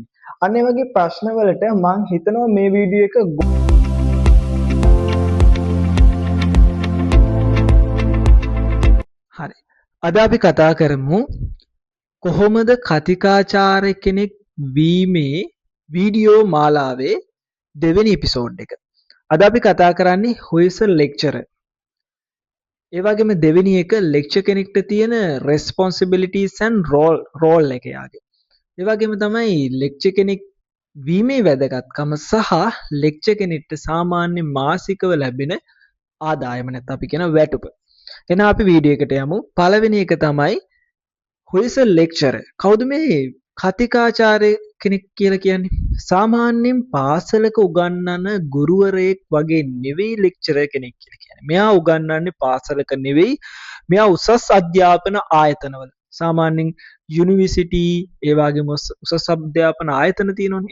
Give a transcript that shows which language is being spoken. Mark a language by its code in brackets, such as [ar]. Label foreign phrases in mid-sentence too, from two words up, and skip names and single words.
[si] අන්න ඒ වගේ ප්‍රශ්න වලට මම හිතනවා මේ වීඩියෝ එක හරි. අද අපි කතා කරමු කොහොමද කතිකාචාර්ය කෙනෙක් වීමේ වීඩියෝ මාලාවේ දෙවෙනි එපිසෝඩ් එක. අද අපි කතා කරන්නේ [en] who is a lecturer. [si] ඒ වගේම දෙවෙනි එක ලෙක්චර් කෙනෙක්ට තියෙන [en] responsibilities and role [si] එක යාගේ. ඒ වගේම තමයි ලෙක්චර් කෙනෙක් වීමේ වැදගත්කම සහ ලෙක්චර් කෙනෙක්ට සාමාන්‍ය මාසිකව ලැබෙන ආදායම නැත්නම් අපි කියන වැටුප. එහෙනම් අපි වීඩියෝ එකට යමු. පළවෙනි එක තමයි [en] who is a lecturer. [si] කවුද මේ කතිකාචාර්ය කෙනෙක් කියලා කියන්නේ? සාමාන්‍යයෙන් පාසලක උගන්වන ගුරුවරයෙක් වගේ නෙවෙයි ලෙක්චරර් කෙනෙක් කියලා කියන්නේ. මෙයා උගන්වන්නේ පාසලක නෙවෙයි. මෙයා උසස් අධ්‍යාපන ආයතනවල. සාමාන්‍යයෙන් යුනිවර්සිටි ඒ වගේම උසස් අධ්‍යාපන ආයතන තියෙනවනේ.